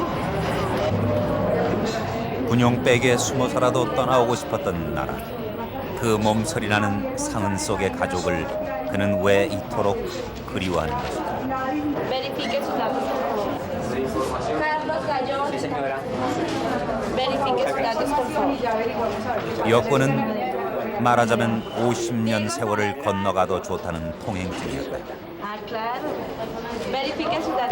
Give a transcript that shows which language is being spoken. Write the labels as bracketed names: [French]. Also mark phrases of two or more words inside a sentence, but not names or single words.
[Korean] 군용백에 숨어 살아도 떠나오고 싶었던 나라. 그 몸서리 나는 상흔 속의 가족을 그는 왜 이토록 그리워하는 것일까? [Spanish] Verifique sus datos, por favor. Carlos Gallón. Sí, señora. Verifique sus datos, por favor. [Korean] 여권은 말하자면 50년 세월을 건너가도 좋다는 통행증이었다. [Spanish] Ah, claro. Verifique sus datos.